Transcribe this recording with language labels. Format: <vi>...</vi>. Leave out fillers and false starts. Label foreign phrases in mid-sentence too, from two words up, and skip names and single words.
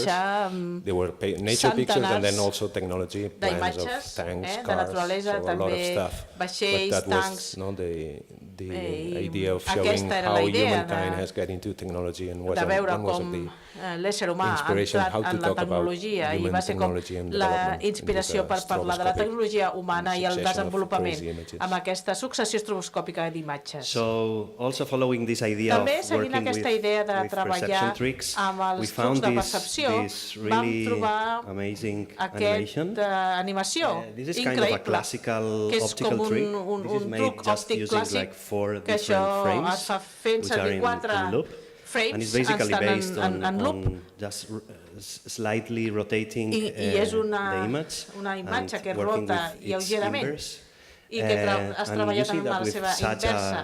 <en>They were nature pictures and then also technology, plans of tanks, cars, so a lot of stuff. But that was the idea of showing how humankind has got into technology and was one was of the</en> <ca>l'ésser humà ha entrat en la tecnologia i va ser com la inspiració per parlar de la tecnologia humana i el desenvolupament amb aquesta successió estroboscòpica d'imatges. També seguint aquesta idea de treballar amb els trucs de percepció, vam trobar aquesta animació increïble, que és com un truc òptic clàssic, que això es fa fent servir 4 frames, estan en loop, i és una imatge que rota lleugerament i que has treballat amb la seva inversa.</ca>